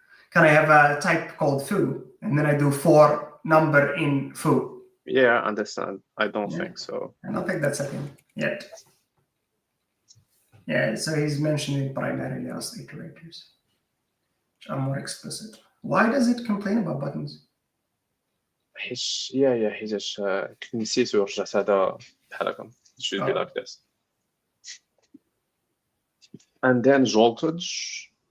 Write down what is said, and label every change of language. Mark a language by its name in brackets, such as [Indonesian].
[English] Can I have a type called foo, and then I do for number in foo? yeah I understand I don't Yeah. think so I don't think that's a thing yet. Yeah, so he's mentioning primarily Rust iterators, which are more explicit. Why does it complain about buttons? [Arabic] حيت حيتاش كنت نسيت ورجعت هذا بحال هكا [English] it should be Oh. like this and then voltage